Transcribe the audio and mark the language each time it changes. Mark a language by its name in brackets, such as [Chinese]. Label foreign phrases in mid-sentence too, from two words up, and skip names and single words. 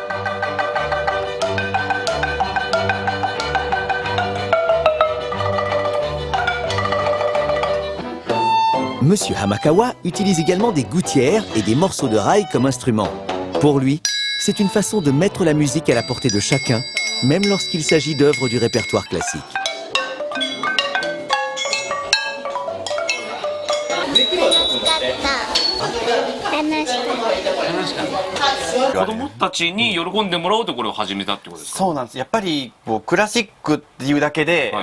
[French] Monsieur Hamakawa utilise également des gouttières et des morceaux de rail comme instruments. Pour lui, c'est une façon de mettre la musique à la portée de chacun, même lorsqu'il s'agit d'œuvres du répertoire classique. [Japanese] 子供たちに喜んでもらおうとこれを始めたってことですか。そうなんです。やっぱりこうクラシックっていうだけで、はい